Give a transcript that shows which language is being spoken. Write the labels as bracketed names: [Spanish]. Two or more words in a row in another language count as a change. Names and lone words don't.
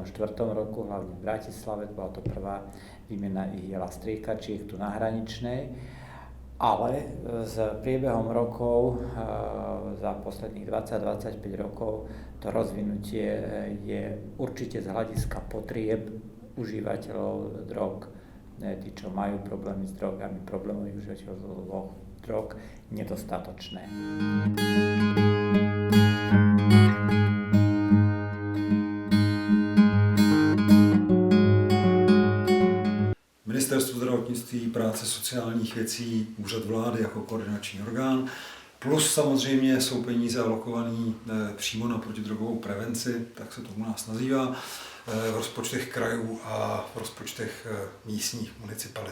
[Slovak] roku, hlavne v Bratislave, bola to prvá výmena ihiel a striekačiek tu na Hraničnej, ale s priebehom rokov, za posledných 20-25 rokov, to rozvinutie je určite z hľadiska potrieb užívateľov drog, tí, čo majú problémy s drogami, problémoví užívateľov drog, nedostatočné. [Czech] Ministerstvo zdravotnictví, práce, sociálních věcí, úřad vlády jako koordinační orgán, plus samozřejmě jsou peníze alokované přímo na protidrogovou prevenci, tak se to u nás nazývá, v rozpočtech krajů a v rozpočtech místních municipalit.